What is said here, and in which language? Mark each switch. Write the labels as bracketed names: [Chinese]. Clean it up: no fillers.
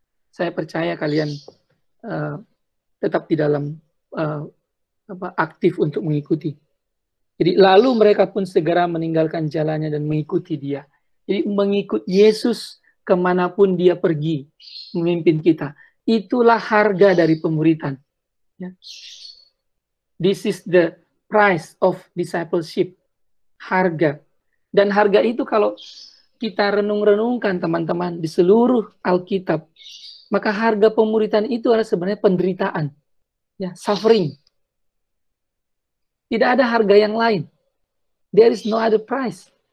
[Indonesian] Saya percaya kalian tetap di dalam aktif untuk mengikuti. Jadi lalu mereka pun segera meninggalkan jalannya dan mengikuti dia. Jadi mengikut Yesus kemanapun dia pergi, memimpin kita. Itulah harga dari pemuritan. Ya. [English] This is the price of discipleship. [Indonesian] Harga. Dan harga itu kalau kita renung-renungkan teman-teman di seluruh Alkitab, maka harga pemuritan itu adalah sebenarnya penderitaan. Ya, suffering. Tidak ada harga yang lain. [English] There is no other price.